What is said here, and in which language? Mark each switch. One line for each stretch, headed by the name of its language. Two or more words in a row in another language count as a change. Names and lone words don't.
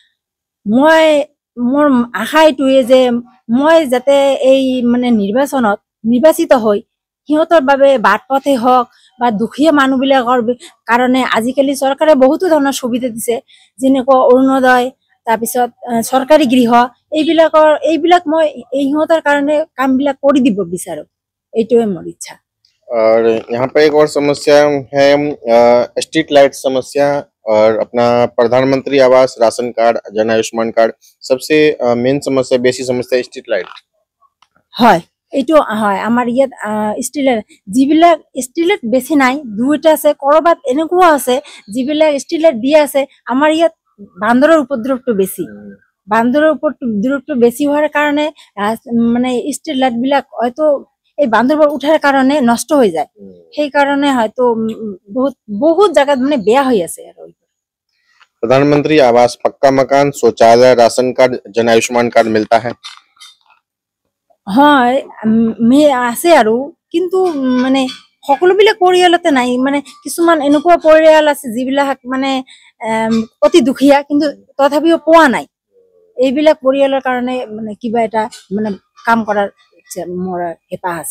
Assamese: মোৰ আশা এইটোৱে যে মই যাতে এই মানে নিৰ্বাচিত হৈ সিহঁতৰ বাবে বাট পথে হওক বা দুখীয়া মানুহ বিলাকৰ কাৰণে আজিকালি চৰকাৰে বহুতো ধৰণৰ সুবিধা দিছে, যেনেকুৱা অৰুণোদয়, তাৰপিছত চৰকাৰী গৃহ, এইবিলাক মই ইহঁতৰ কাৰণে কামবিলাক কৰি দিব বিচাৰো। এইটোৱে মোৰ ইচ্ছা।
Hindi: और यहाँ पे एक और समस्या है,
English: street light
Hindi: समस्या और अपना प्रधानमंत्री आवास,
English: ration card,
Hindi: जन आयुष्मान कार्ड। सबसे मेन समस्या, बेसी समस्या
English: street light.
Assamese: হয়, এইটো হয়। আমাৰ ইয়াত যিবিলাক
English: street light
Assamese: বেছি নাই, দুইটা আছে। কৰবাত এনেকুৱা আছে যিবিলাক
English: street light
Assamese: দিয়া আছে। আমাৰ ইয়াত বান্দৰৰ উপদ্ৰৱটো বেছি। বান্দৰৰ উপদ্ৰৱটো বেছি হোৱাৰ কাৰণে মানে
English: street light
Assamese: বিলাক হয়তো এই বান্দৰবোৰ উঠাৰ কাৰণে নষ্ট হৈ যায়। সেই কাৰণে হয়তো বহুত জায়গাত মানে বেয়া হৈ আছে।
Hindi: प्रधानमंत्री आवास, पक्का मकान, शौचालय,
English: ration card,
Hindi: जन आयुष्मान कार्ड मिलता है?
Assamese: হয়, আছে আৰু, কিন্তু মানে সকলোবিলাক পৰিয়ালতে নাই। মানে কিছুমান এনেকুৱা পৰিয়াল আছে যিবিলাক মানে অতি দুখীয়া, কিন্তু তথাপিও পোৱা নাই। এইবিলাক পৰিয়ালৰ কাৰণে মানে কিবা এটা মানে কাম কৰাৰ মোৰ হেঁপাহ আছে।